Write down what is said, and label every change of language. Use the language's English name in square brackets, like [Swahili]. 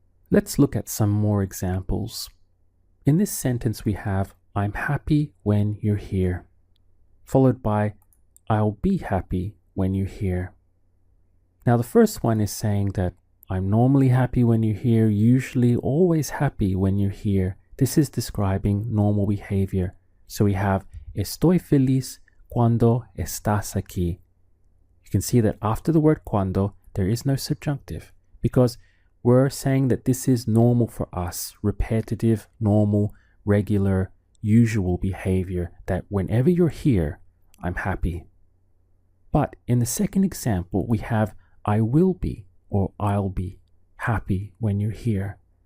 [English] Let's look at some more examples. In this sentence we have, I'm happy when you're here, followed by, I'll be happy when you're here. Now the first one is saying that I'm normally happy when you're here, usually always happy when you're here. This is describing normal behavior. So we have, [Spanish] estoy feliz cuando estás aquí. [English] You can see that after the word cuando, there is no subjunctive, because we're saying that this is normal for us, repetitive, normal, regular, usual behavior, that whenever you're here, I'm happy. But in the second example, we have I will be or I'll be happy when you're here.